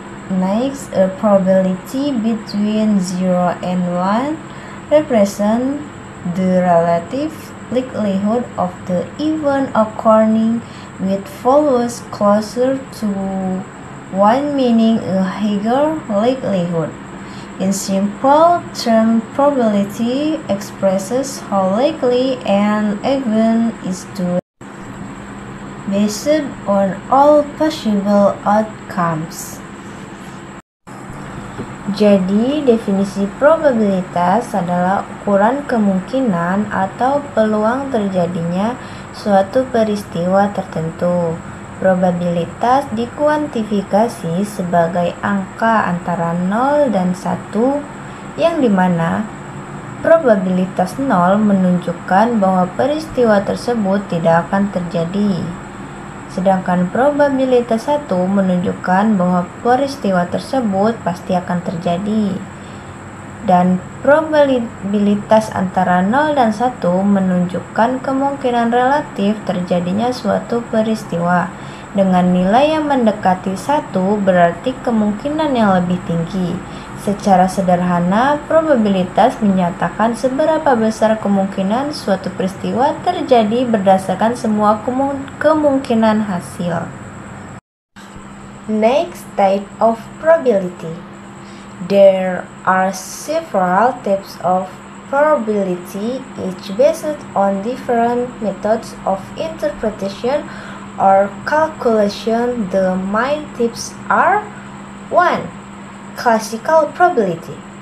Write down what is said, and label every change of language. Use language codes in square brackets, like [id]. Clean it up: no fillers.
[en] Next, a probability between 0 and 1 represents the relative likelihood of the event occurring, with values closer to 1 meaning a higher likelihood. In simple terms, probability expresses how likely an event is to based on all possible outcomes. [id] Jadi, definisi probabilitas adalah ukuran kemungkinan atau peluang terjadinya suatu peristiwa tertentu. Probabilitas dikuantifikasi sebagai angka antara 0 dan 1, yang dimana probabilitas 0 menunjukkan bahwa peristiwa tersebut tidak akan terjadi. Sedangkan probabilitas 1 menunjukkan bahwa peristiwa tersebut pasti akan terjadi. Dan probabilitas antara 0 dan 1 menunjukkan kemungkinan relatif terjadinya suatu peristiwa. Dengan nilai yang mendekati 1 berarti kemungkinan yang lebih tinggi. Secara sederhana, probabilitas menyatakan seberapa besar kemungkinan suatu peristiwa terjadi berdasarkan semua kemungkinan hasil. [en] Next type of probability. There are several types of probability, each based on different methods of interpretation or calculation. The main types are 1. Classical probability.